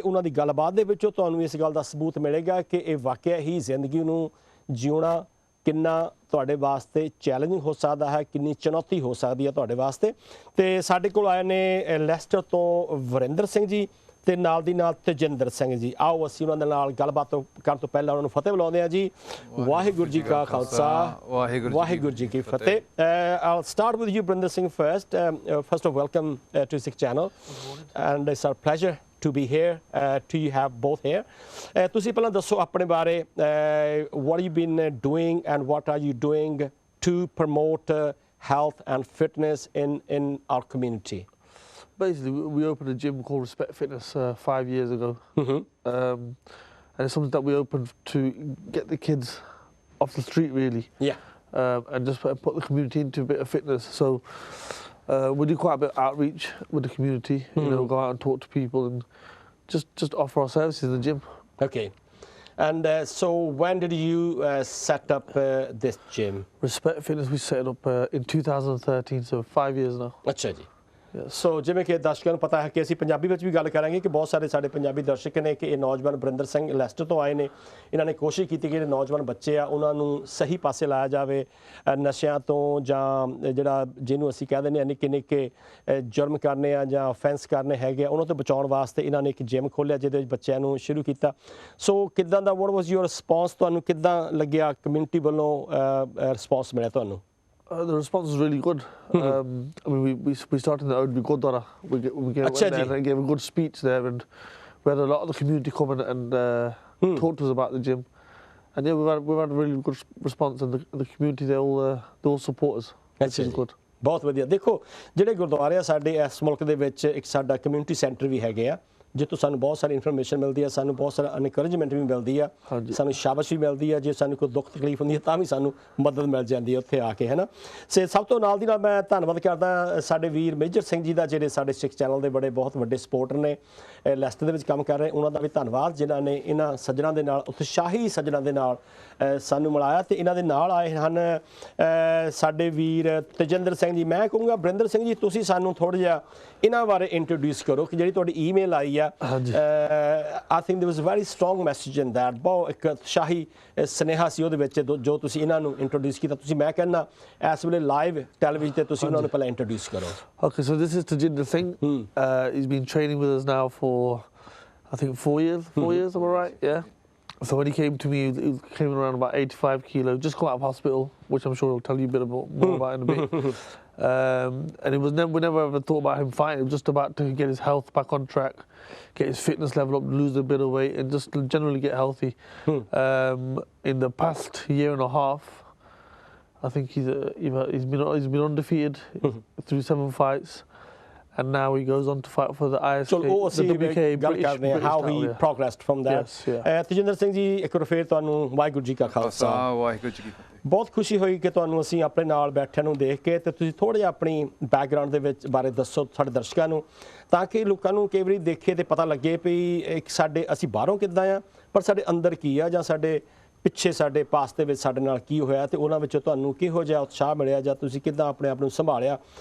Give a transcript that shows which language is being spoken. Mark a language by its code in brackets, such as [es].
[pa] ਉਹਨਾਂ ਦੀ ਗੱਲਬਾਤ ਦੇ ਵਿੱਚੋਂ ਤੁਹਾਨੂੰ ਇਸ ਗੱਲ ਦਾ ਸਬੂਤ ਮਿਲੇਗਾ ਕਿ ਇਹ ਵਾਕਿਆ ਹੀ ਜ਼ਿੰਦਗੀ ਨੂੰ ਜਿਉਣਾ ਕਿੰਨਾ ਤੁਹਾਡੇ ਵਾਸਤੇ ਚੈਲੰਜਿੰਗ ਹੋ ਸਕਦਾ ਹੈ, ਕਿੰਨੀ ਚੁਣੌਤੀ ਹੋ ਸਕਦੀ ਹੈ ਤੁਹਾਡੇ ਵਾਸਤੇ। ਅਤੇ ਸਾਡੇ ਕੋਲ ਆਏ ਨੇ ਲੈਸਟਰ ਤੋਂ ਵਰਿੰਦਰ ਸਿੰਘ ਜੀ ਅਤੇ ਨਾਲ ਦੀ ਨਾਲ ਤਜਿੰਦਰ ਸਿੰਘ ਜੀ। ਆਓ ਅਸੀਂ ਉਹਨਾਂ ਦੇ ਨਾਲ ਗੱਲਬਾਤ ਕਰਨ ਤੋਂ ਪਹਿਲਾਂ ਉਹਨਾਂ ਨੂੰ ਫਤਿਹ ਬੁਲਾਉਂਦੇ ਹਾਂ ਜੀ। ਵਾਹਿਗੁਰੂ ਜੀ ਕਾ ਖਾਲਸਾ ਵਾਹਿਗੁਰੂ ਜੀ ਕੀ ਫਤਿਹ। [en] I'll start with you, Barinder Singh, first. First of all, welcome to Sikh channel, and it's our pleasure to be here, to have both here. [pa] ਤੁਸੀਂ ਪਹਿਲਾਂ ਦੱਸੋ ਆਪਣੇ ਬਾਰੇ, [en] what you been doing and what are you doing to promote health and fitness in our community? Basically, we opened a gym called Respect Fitness 5 years ago. And it's something that we opened to get the kids off the street, really. Yeah. And just put the community into a bit of fitness. So we do quite a bit of outreach with the community, you know, go out and talk to people and just offer our services in the gym. Okay. And so when did you set up this gym? Respect Fitness, we set it up in 2013, so 5 years now. [pa] ਅੱਛਾ ਜੀ। ਸੋ ਜਿਵੇਂ ਕਿ ਦਰਸ਼ਕਾਂ ਨੂੰ ਪਤਾ ਹੈ ਕਿ ਅਸੀਂ ਪੰਜਾਬੀ ਵਿੱਚ ਵੀ ਗੱਲ ਕਰਾਂਗੇ ਕਿ ਬਹੁਤ ਸਾਰੇ ਸਾਡੇ ਪੰਜਾਬੀ ਦਰਸ਼ਕ ਨੇ ਕਿ ਇਹ ਨੌਜਵਾਨ ਬਰਿੰਦਰ ਸਿੰਘ ਲੈਸਟਰ ਤੋਂ ਆਏ ਨੇ। ਇਹਨਾਂ ਨੇ ਕੋਸ਼ਿਸ਼ ਕੀਤੀ ਕਿ ਜਿਹੜੇ ਨੌਜਵਾਨ ਬੱਚੇ ਆ ਉਹਨਾਂ ਨੂੰ ਸਹੀ ਪਾਸੇ ਲਾਇਆ ਜਾਵੇ, ਨਸ਼ਿਆਂ ਤੋਂ ਜਾਂ ਜਿਹੜਾ ਜਿਹਨੂੰ ਅਸੀਂ ਕਹਿ ਦਿੰਦੇ ਹਾਂ ਨਿੱਕੇ ਜੁਰਮ ਕਰਨੇ ਆ ਜਾਂ ਅਫੈਂਸ ਕਰਨੇ ਹੈਗੇ ਆ ਉਹਨਾਂ ਤੋਂ ਬਚਾਉਣ ਵਾਸਤੇ ਇਹਨਾਂ ਨੇ ਇੱਕ ਜਿਮ ਖੋਲ੍ਹਿਆ ਜਿਹਦੇ ਵਿੱਚ ਬੱਚਿਆਂ ਨੂੰ ਸ਼ੁਰੂ ਕੀਤਾ। ਸੋ ਕਿੱਦਾਂ ਦਾ [en] what was your response, [pa] ਤੁਹਾਨੂੰ ਕਿੱਦਾਂ ਲੱਗਿਆ, ਕਮਿਊਨਿਟੀ ਵੱਲੋਂ ਰਿਸਪੌਂਸ ਮਿਲਿਆ ਤੁਹਾਨੂੰ? [en] The response was really good. I mean, we started in the Oudby Gurdwara. We went there and gave a good speech there, and we had a lot of the community come and talk to us about the gym. And yeah, we've had a really good response, and the community they all support us. Which is good. [pa] ਬਹੁਤ ਵਧੀਆ। ਦੇਖੋ ਜਿਹੜੇ ਗੁਰਦੁਆਰੇ ਆ ਸਾਡੇ ਇਸ ਮੁਲਕ ਦੇ ਵਿੱਚ ਇੱਕ ਸਾਡਾ ਕਮਿਊਨਿਟੀ ਸੈਂਟਰ ਵੀ ਹੈਗੇ ਆ ਜਿੱਥੋਂ ਸਾਨੂੰ ਬਹੁਤ ਸਾਰੀ ਇਨਫੋਰਮੇਸ਼ਨ ਮਿਲਦੀ ਹੈ, ਸਾਨੂੰ ਬਹੁਤ ਸਾਰਾ ਐਨਕਰੇਜਮੈਂਟ ਵੀ ਮਿਲਦੀ ਆ, ਸਾਨੂੰ ਸ਼ਾਬਾਸ਼ ਵੀ ਮਿਲਦੀ ਆ। ਜੇ ਸਾਨੂੰ ਕੋਈ ਦੁੱਖ ਤਕਲੀਫ ਹੁੰਦੀ ਹੈ ਤਾਂ ਵੀ ਸਾਨੂੰ ਮਦਦ ਮਿਲ ਜਾਂਦੀ ਹੈ ਉੱਥੇ ਆ ਕੇ, ਹੈ ਨਾ। ਸਭ ਤੋਂ ਨਾਲ ਦੀ ਨਾਲ ਮੈਂ ਧੰਨਵਾਦ ਕਰਦਾ ਸਾਡੇ ਵੀਰ ਮੇਜਰ ਸਿੰਘ ਜੀ ਦਾ ਜਿਹੜੇ ਸਾਡੇ ਸਿੱਖ ਚੈਨਲ ਦੇ ਬੜੇ ਬਹੁਤ ਵੱਡੇ ਸਪੋਰਟਰ ਨੇ, ਲੈਸਟਰ ਦੇ ਵਿੱਚ ਕੰਮ ਕਰ ਰਹੇ। ਉਹਨਾਂ ਦਾ ਵੀ ਧੰਨਵਾਦ ਜਿਨ੍ਹਾਂ ਨੇ ਇਹਨਾਂ ਸੱਜਣਾਂ ਦੇ ਨਾਲ, ਉਤਸ਼ਾਹੀ ਸੱਜਣਾਂ ਦੇ ਨਾਲ ਸਾਨੂੰ ਮਿਲਾਇਆ। ਅਤੇ ਇਹਨਾਂ ਦੇ ਨਾਲ ਆਏ ਹਨ ਸਾਡੇ ਵੀਰ ਤਜਿੰਦਰ ਸਿੰਘ ਜੀ। ਮੈਂ ਕਹੂੰਗਾ ਬਰਿੰਦਰ ਸਿੰਘ ਜੀ ਤੁਸੀਂ ਸਾਨੂੰ ਥੋੜ੍ਹਾ ਜਿਹਾ ਇਹਨਾਂ ਬਾਰੇ ਇੰਟਰੋਡਿਊਸ ਕਰੋ ਕਿ ਜਿਹੜੀ ਤੁਹਾਡੀ ਈਮੇਲ ਆਈ ਆ। [en] I think there was a very strong message in that. [pa] ਬਹੁਤ ਇੱਕ ਉਤਸ਼ਾਹੀ ਸੁਨੇਹਾ ਸੀ ਉਹਦੇ ਵਿੱਚ ਜੋ ਤੁਸੀਂ ਇਹਨਾਂ ਨੂੰ ਇੰਟਰੋਡਿਊਸ ਕੀਤਾ। ਤੁਸੀਂ ਮੈਂ ਕਹਿੰਦਾ ਇਸ ਵੇਲੇ ਲਾਈਵ ਟੈਲੀਵਿਜ਼ਨ 'ਤੇ ਤੁਸੀਂ ਉਹਨਾਂ ਨੂੰ ਪਹਿਲਾਂ ਇੰਟਰੋਡਿਊਸ ਕਰੋ। [en] Okay, so this is Tajinder Singh. He's been training with us now for I think 4 years. 4 years, am I right? Yeah. So when he came to me, he came around about 85 kilos, just got out of hospital, which I'm sure he'll tell you a bit more about in a bit. And it was we never ever thought about him fighting. It was just about to get his health back on track, get his fitness level up, lose a bit of weight, and just generally get healthy. In the past year and a half, I think he's been undefeated through 7 fights. And now he goes on to fight for the ISK, the WK British how he progressed from that. [pa] Tajinder Singh ji, ਇੱਕ ਵਾਰ ਫੇਰ ਤੁਹਾਨੂੰ ਵਾਹਿਗੁਰੂ ਜੀ ਕਾ ਖਾਲਸਾ ਵਾਹਿਗੁਰੂ ਜੀ ਕੀ ਫਤਿਹ। ਬਹੁਤ ਖੁਸ਼ੀ ਹੋਈ ਕਿ ਤੁਹਾਨੂੰ ਅਸੀਂ ਆਪਣੇ ਨਾਲ ਬੈਠਿਆਂ ਨੂੰ ਦੇਖ ਕੇ ਤੇ ਤੁਸੀਂ ਥੋੜਾ ਜਿਹਾ ਆਪਣੀ ਬੈਕਗ੍ਰਾਉਂਡ ਦੇ ਵਿੱਚ ਬਾਰੇ ਦੱਸੋ ਸਾਡੇ ਦਰਸ਼ਕਾਂ ਨੂੰ, ਤਾਂ ਕਿ ਲੋਕਾਂ ਨੂੰ ਕਈ ਵਾਰੀ ਦੇਖੇ ਤੇ ਪਤਾ ਲੱਗੇ ਵੀ ਇੱਕ ਸਾਡੇ ਅਸੀਂ ਬਾਹਰੋਂ ਕਿੱਦਾਂ ਆ ਪਰ ਸਾਡੇ ਅੰਦਰ ਕੀ ਆ, ਜਾਂ ਸਾਡੇ ਪਿੱਛੇ ਸਾਡੇ ਪਾਸ ਦੇ ਵਿੱਚ ਸਾਡੇ ਨਾਲ ਕੀ ਹੋਇਆ ਤੇ ਉਹਨਾਂ ਵਿੱਚੋਂ ਤੁਹਾਨੂੰ ਕਿਹੋ ਜਿਹਾ ਉਤਸ਼ਾਹ ਮਿਲਿਆ, ਜਾਂ ਤੁਸੀਂ ਕਿੱਦਾਂ ਆਪਣੇ ਆਪ ਨੂੰ ਸੰਭਾਲਿਆ।